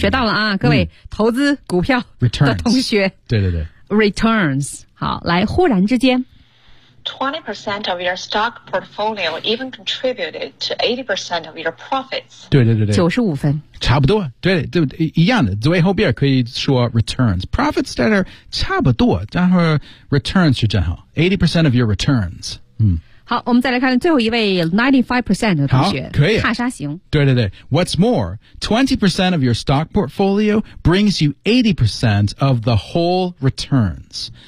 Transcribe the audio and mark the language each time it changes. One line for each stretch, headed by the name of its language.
Chinese: 学到了啊各位、投资股票的同学 returns, 对对对 returns 好来忽然之间
English: 20% of your stock portfolio even contributed to 80% of your profits.
Chinese: 对对对对。 95分。差不多对对一样的最后边可以说 returns。 Profits 在这差不多然后 returns 是正好。
English: 80% of your returns.、
Chinese: 好我们再来看最后一位 95% 的同学。可以。踏沙行。对对对。
English: What's more, 20% of your stock portfolio brings you 80% of the whole returns.